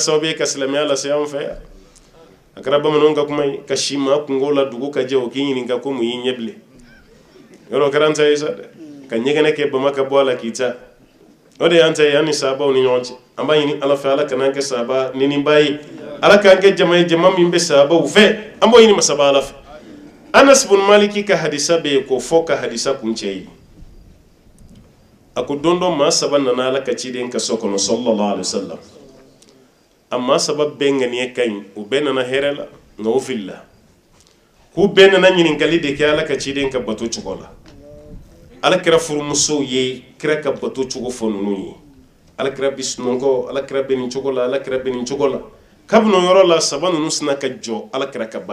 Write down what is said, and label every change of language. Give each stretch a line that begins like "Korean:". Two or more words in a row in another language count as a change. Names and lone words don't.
Bambara: sababu ye ka silamɛya lase anw fɛ yan a kɛra bamananw ka kuma ye ka si maa kungo la dugu ka jɛ o k'i ɲininka ko mun y'i ɲɛ bilen yɔrɔ kɛra an ta ye sa dɛ ka ɲɛgɛnɛ kɛ bama ka bɔ a la k'i ta o de y'an ta ye an ni sahabaw ni ɲɔgɔn cɛ an b'a ɲini ala fɛ ala kan'an kɛ sahaba neniba ye ala k'an kɛ jama ye jama min bɛ sahabaw fɛ an b'o ɲini masaba ala fɛ anas bun maliki ka hadisa bɛ yen k'o fɔ ka hadisa kun cɛ ye a ko don dɔ maa saba nana ala ka ciden ka so kɔnɔ
Arabic: صلى الله عليه وسلم
Bambara: a maa saba bɛɛ ŋaniya ka ɲi u bɛɛ nana hɛrɛ la nka u filila k'u bɛɛ nana ɲininkali de kɛ ala ka ciden ka bato cogo la ala kɛra furumusow ye kira ka bato cogo fɔ ninnu ye ala kɛra bi sunɔgɔ ala kɛra bɛ nin cogo la ala kɛra bɛ nin cogo la kabini o yɔrɔ la saba ninnu sina ka jɔ ala kɛra ka